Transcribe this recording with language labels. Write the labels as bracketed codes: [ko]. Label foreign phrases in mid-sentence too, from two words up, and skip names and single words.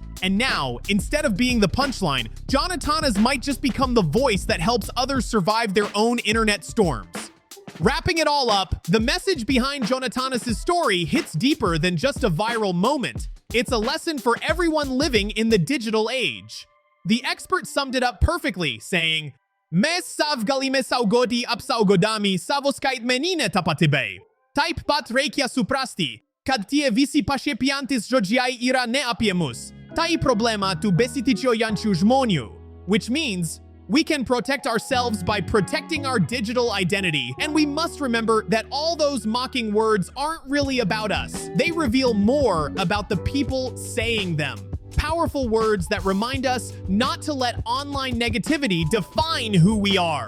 [en] And now, instead of being the punchline, Jonatanis might just become the voice that helps others survive their own internet storms. Wrapping it all up, the message behind Jonatanis' story hits deeper than just a viral moment. It's a lesson for everyone living in the digital age. The expert summed it up perfectly, saying, [lt] Mes sav galime saugoti apsaugodami savoskait menine tapatibei. Taip pat reikia suprasti, kad tie visi pašiepiantys žodžiai yra ne apie mus. Tai problema tų besitičiojančių žmonių. [en] Which means we can protect ourselves by protecting our digital identity, and we must remember that all those mocking words aren't really about us. They reveal more about the people saying them. Powerful words that remind us not to let online negativity define who we are.